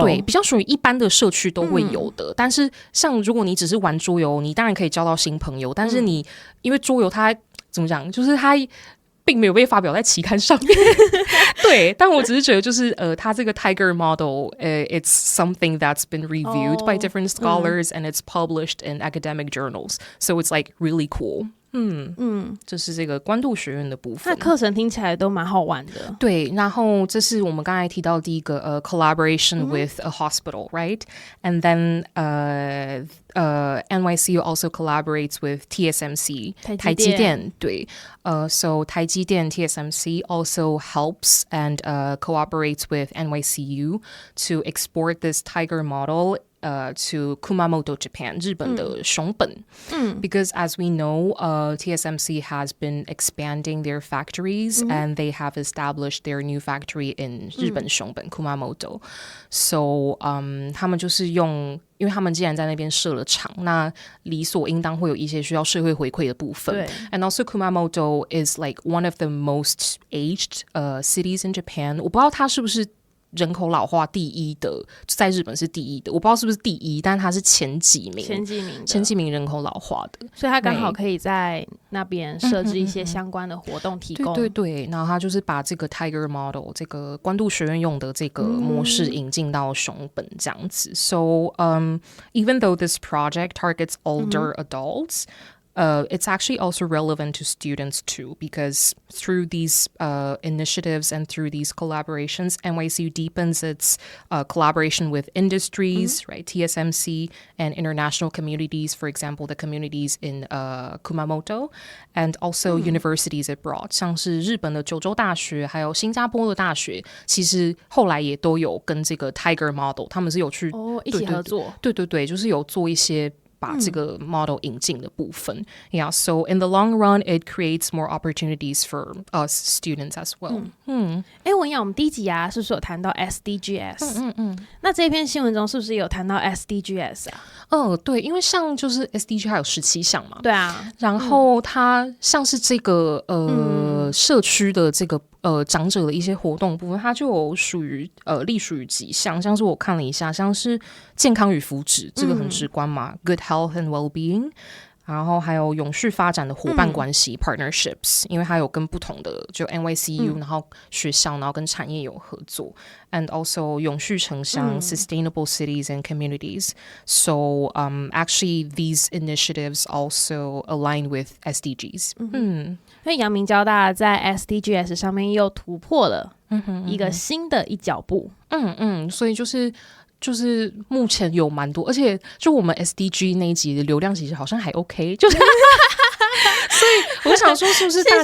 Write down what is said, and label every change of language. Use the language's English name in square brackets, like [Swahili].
[Chinese] 对，比较属于一般的社区都会有的。但是像如果你只是玩桌游，你当然可以交到新朋友，但是你因为桌游它怎么讲，就是它并没有被发表在期刊上面对，但我只是觉得就是它这个 Tiger model [English] it's something that's been reviewed by different scholars and it's published in academic journals, so it's like really cool. [Chinese] 这是这个关渡学院的部分。那课程听起来都蛮好玩的。对，然后这是我们刚才提到第一个 [English] collaboration with a hospital, right? And then NYCU also collaborates with TSMC, 台积电，对。 So 台积电 TSMC also helps and cooperates with NYCU to export this Tiger model to Kumamoto, Japan, [Chinese] 日本的熊本。 [English] Because as we know, TSMC has been expanding their factories and they have established their new factory in 日本熊本 Kumamoto. [Chinese] So 他们就是因为他们既然在那边设了厂，那理所应当会有一些需要社会回馈的部分。 [English] And also Kumamoto is like one of the most aged cities in Japan. [Chinese] 我不知道它是不是人口老化第一的，在日本是第一的，我不知道是不是第一，但它是前几名人口老化的，所以它刚好可以在那边设置一些相关的活动提供。对，然后它就是把这个 Tiger model 这个关渡学院用的这个模式引进到熊本这样子。 [English] So even though this project targets older adults, it's actually also relevant to students too, because through these initiatives and through these collaborations, NYCU deepens its collaboration with industries, right? TSMC and international communities, for example, the communities in Kumamoto, and also universities abroad, [Chinese] 像是日本的九州大学，还有新加坡的大学，其实后来也都有跟这个 Tiger Model， 他们是有去一起合作，对，就是有做一些把这个 model 引进的部分。 [English] Yeah, so in the long run, it creates more opportunities for us students as well. [Chinese] 文雅，我们第一集啊，是不是有谈到 SDGs？ 那这篇新闻中是不是有谈到 SDGs 啊？对，因为像就是 SDG 还有17项嘛，对啊，然后它像是这个社区的这个长者的一些活动部分，它就有隶属于几项，像是我看了一下，像是健康与福祉，这个很直观嘛，good health and well-being。然后还有永续发展的伙伴关系、partnerships， 因为它有跟不同的就 NYCU，然后学校，然后跟产业有合作 ，and also 永续城乡、sustainable cities and communities. [English] So actually these initiatives also align with SDGs. [Chinese] 所以阳明交大在 SDGs 上面又突破了一个新的一脚步。所以就是目前有蛮多，而且就我们 SDG 那一集的流量其实好像还 OK， 就是所以我想说是不是大家